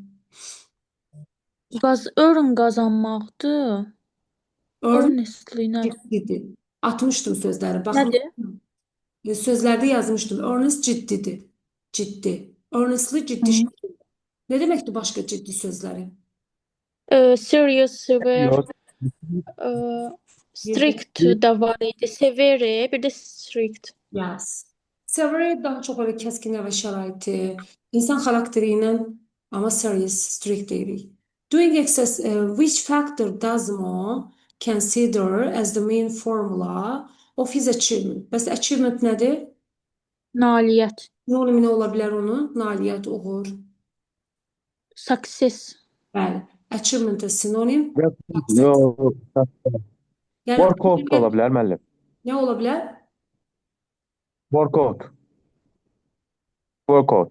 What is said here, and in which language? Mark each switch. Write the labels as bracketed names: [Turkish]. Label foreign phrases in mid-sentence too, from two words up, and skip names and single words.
[Azerbaijani] Earn qazanmaqdır. Earnestly nədir? Ciddidir. Atmışdım sözləri. Baxın. Nədir? Sözlərdə yazmışdım. Earnest ciddidir. Ciddi. Earnestly ciddi Hı. şəkildə. Nə deməkdir başqa ciddi sözləri? [English] Serious, severe, [Azerbaijani] Yox. strict də var idi. Severe, bir də strict. Yes. Severe daha çox elə kəskin və şəraiti, insan xarakteri ilə amma [English] serious, strict [Azerbaijani] deyirik. [English] Doing excess, which factor does Mo consider as the main formula of his achievement? [Azerbaijani] Bəs achievement nədir? Nailiyyət. Sinonimi nə ola bilər onun? Nailiyyət, uğur. Success. Bəli. Achievement-a sinonim. Yox. Yəni, Workout da ola bilər müəllim. nə ola bilər? Workout. Workout.